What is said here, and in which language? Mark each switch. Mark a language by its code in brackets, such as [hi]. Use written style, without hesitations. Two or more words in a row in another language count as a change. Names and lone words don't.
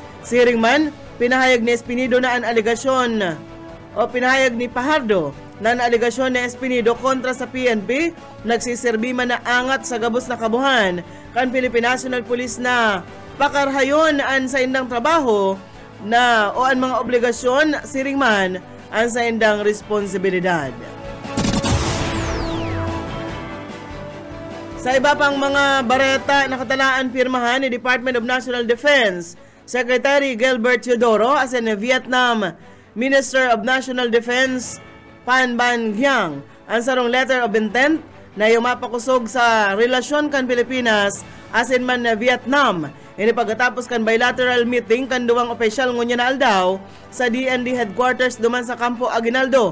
[bik] Siring man, pinahayag ni Espinido na ang aligasyon o pinahayag ni Pajardo na ang aligasyon ni Espinido kontra sa PNP nagsiserbi man na angat sa gabos na kabuhan kan Philippine National Police na pakarhayon ang sa indang trabaho na o ang mga obligasyon siring man ang sa indang responsibilidad. Sa iba pang mga bareta nakatalaan pirmahan ni Department of National Defense Secretary Gilbert Teodoro as in Vietnam Minister of National Defense Phan Van Giang ang sarong [en] letter of intent [bik] na yumapakusog sa relasyon kan Pilipinas as in man Vietnam. Ini pagkatapos kan [en] bilateral meeting [bik] kan duwang opisyal ngunya na aldaw sa DND headquarters duman sa Campo Aguinaldo.